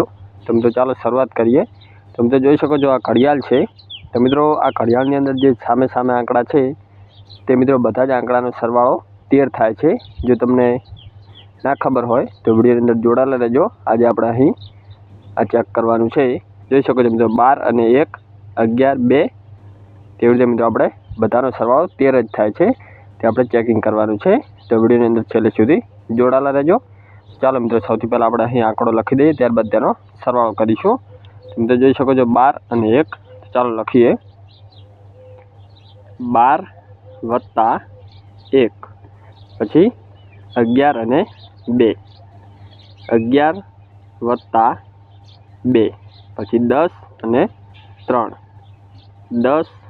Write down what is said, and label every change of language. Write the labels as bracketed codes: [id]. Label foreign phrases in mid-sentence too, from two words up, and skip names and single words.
[gu] તો મિત્રો ચાલો શરૂઆત કરીએ। તો મિત્રો જોઈ શકો છો આ ઘડિયાળ છે। તો મિત્રો આ ઘડિયાળની અંદર જે સામે સામે આંકડા છે તે મિત્રો બધા જ આંકડાનો સરવાળો 13 થાય છે। જો તમને ના ખબર હોય તો વિડિયોની અંદર જોડાલા રહેજો। આજ આપણે અહીં આ ચેક કરવાનું છે। જોઈ શકો છો મિત્રો 12 અને 1 11 2 તેવી રીતે મિત્રો આપણે બધાનો સરવાળો 13 જ થાય છે તે આપણે ચેકિંગ કરવાનું છે। તો વિડિયોની અંદર છેલ્લે સુધી જોડાલા રહેજો। ચાલો મિત્રો સૌથી પહેલા આપણે અહીં આંકડો લખી દઈએ ત્યારબાદ તેનો સરવાળો કરીશું। મિત્રો જોઈ શકો છો 12 અને 1 ચાલો લખીએ 12 + 1 પછી 11 અને 2 11 + 2 પછી 10 અને 3 10